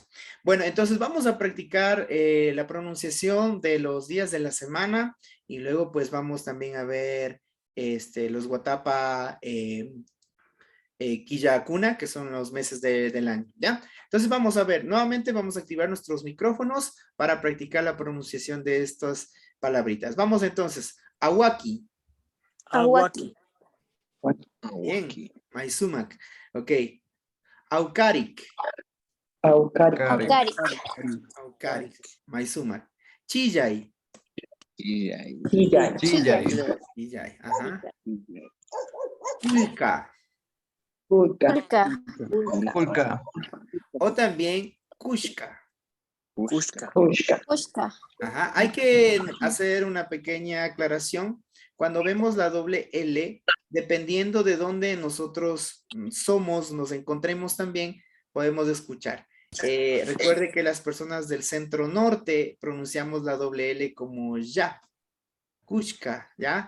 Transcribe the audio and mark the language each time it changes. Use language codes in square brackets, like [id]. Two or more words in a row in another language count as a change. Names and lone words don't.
[es] Bueno, entonces vamos a practicar la pronunciación de los días de la semana y luego pues vamos también a ver los [qu] Watapa Quillacuna, [es] que son los meses del año, ¿ya? Entonces vamos a ver, nuevamente vamos a activar nuestros micrófonos para practicar la pronunciación de estas palabritas. Vamos entonces, Awaki. Awaki. Bien, Maisumak. Ok. Aukarik. Aucari. Aucaric. [qu] Aukarik. Maisumak. Chillay. [es] Chillay. Chillay, ajá. Pulka. Pulca. Pulka. O también Kushka. Kushka. Pushka. Pushka. Ajá, hay que hacer una pequeña aclaración. Cuando vemos la doble L, dependiendo de dónde nosotros somos, nos encontremos también, podemos escuchar. Recuerde que las personas del centro norte pronunciamos la doble L como ya, Kushka, ¿ya?